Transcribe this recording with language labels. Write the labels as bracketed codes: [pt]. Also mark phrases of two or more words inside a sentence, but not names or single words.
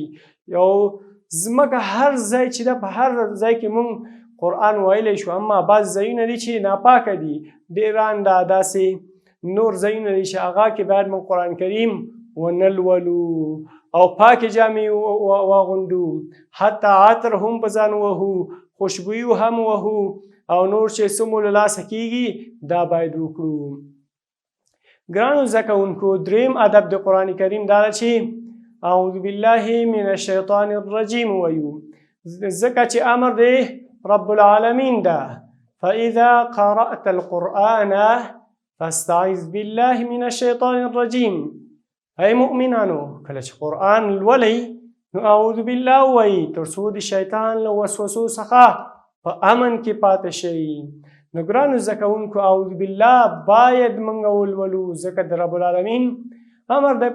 [ps] یو ځمکه هر ځای چې ده، په هر ځای کې مونږ قرآن ویلی شو، اما بعض ځایونه دي چې ناپاکه دي، ډیران ده، داسې نور ځایونه دي چې هغه کې باید مونږ قرآن کریم ونه لولو او پاکې جامې واغوندو، حتی عطر هم په ځان وهو، خوشبویي هم وهو، او نور چې څه مو له لاسه کېږي دا باید وکړو. ګرانو زده کوونکو، دریم ادب د قرآن کریم دا ده چې [ar] اعوذ بالله من الشیطان الرجیم [ps] وایو، ځکه چې امر دی [ar] رب العالمین [ps] ده. [ar] فإذا قرأت القرآن فاستعذ بالله من الشیطان الرجیم. [ps] ای مؤمنانو کله چې قرآن لولئ نو [ar] اعوذ بالله [ps] ووایئ تر څو د شیطان له وسوسو څخه په امن کې پاتې شئ. نو ګرانو زده کوونکو [ar] اعوذ بالله [ps] باید موږ ولولو ځکه د [ar] رب العالمین [ps] امر دی.